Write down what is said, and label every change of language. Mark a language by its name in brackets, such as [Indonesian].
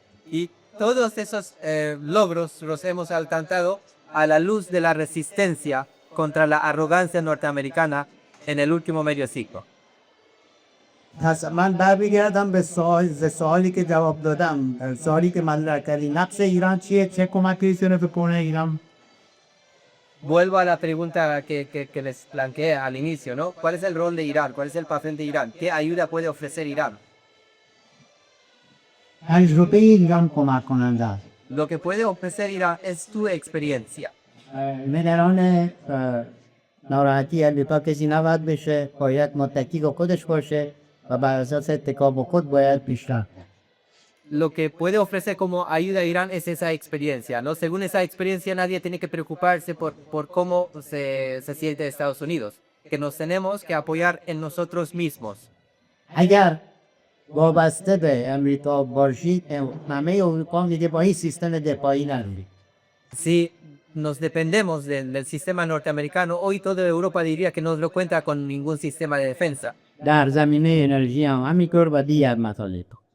[Spanish] Y todos esos logros los hemos alcanzado a la luz de la resistencia contra la arrogancia norteamericana en el último medio siglo. [Persian] پس من برمیگردم به سوالی که جواب دادم، سوالی که مطرح کردی، نقش ایران چیه؟ چه کمکی میتونه بکنه ایران؟ [Spanish] Vuelvo a la pregunta que les planteé al inicio, ¿no? ¿Cuál es el rol de Irán? ¿Cuál es el papel de Irán? ¿Qué ayuda puede ofrecer Irán? [Persian] تجربه ایران کمک کننده است. [Spanish] Lo que puede ofrecer Irán es tu experiencia. [Persian] نگران ناراحتی امریکا کسی نباید بشه، باید متکی به خودش باشه و بر اساس اتکا به خود باید پیشرفت. [Spanish] Lo que puede ofrecer como ayuda a Irán es esa experiencia, ¿no? Según esa experiencia nadie tiene que preocuparse por cómo se siente Estados Unidos, que nos tenemos que apoyar en nosotros mismos. [Persian] اگر وابسته به امریکا باشید، همه اروپا دیگه با این سیستم دفاعی ندارید. [Spanish] Si nos dependemos del sistema norteamericano, hoy toda Europa diría que no lo cuenta con ningún sistema de defensa. [Persian] در زمینه انرژی هم همینطور و دیگر مطالب.